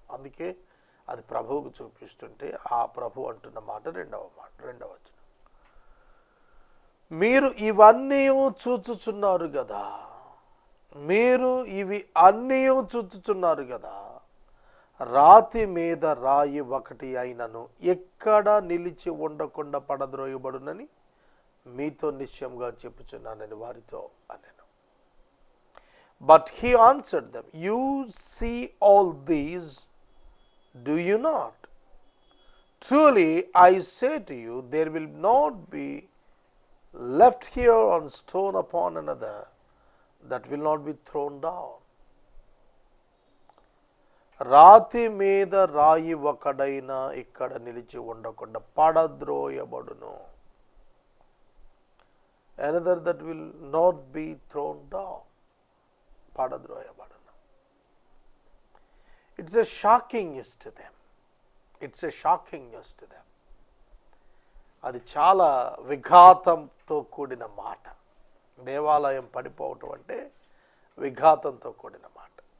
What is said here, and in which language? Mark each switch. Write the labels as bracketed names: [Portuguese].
[Telugu] అందుకే అది ప్రభువుకు చూపిస్తుంటే ఆ ప్రభు అంటున్న మాట రెండవ వచనం, మీరు ఇవన్నీ చూచుచున్నారు కదా, మీరు ఇవి అన్నీ చూచుచున్నారు కదా, రాతి మీద రాయి ఒకటి అయినను ఎక్కడ నిలిచి ఉండకుండా పడద్రోయబడునని మీతో నిశ్చయంగా చెప్పుచున్నానని వారితో అనెను. [English] But he answered them, you see all these, do you not? Truly I say to you, there will not be left here on stone upon another that will not be thrown down. [Telugu] రాతి మీద రాయి ఒకడైనా ఇక్కడ నిలిచి ఉండకుండా పడద్రోయబడును. [English] Another that will not be thrown down. [Telugu] పడద్రోయబడును. [English] It's a shocking news to them. It's a shocking news to them. [Telugu] అది చాలా విఘాతంతో కూడిన మాట. దేవాలయం పడిపోవటం అంటే విఘాతంతో కూడిన మాట.